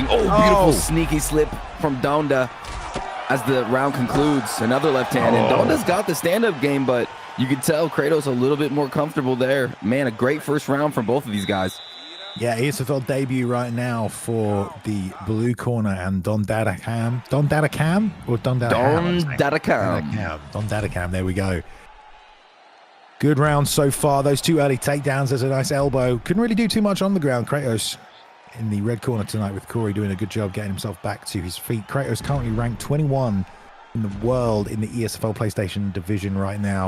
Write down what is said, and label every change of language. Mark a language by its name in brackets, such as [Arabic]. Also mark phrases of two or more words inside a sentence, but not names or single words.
[English] Oh, beautiful sneaky slip from Donda as the round concludes. Another left hand. And Donda's got the stand-up game, but you can tell Kratos a little bit more comfortable there. Man, a great first round from both of these guys. Yeah, ESFL debut right now for the blue corner and Don Dadacam. Don Dadacam or Don Dadacam? Don Dadacam. Don Dadacam, there we go. Good round so far. Those two early takedowns. There's a nice elbow. Couldn't really do too much on the ground. Kratos in the red corner tonight with Corey doing a good job getting himself back to his feet. Kratos currently ranked 21 in the world in the ESFL PlayStation division right now.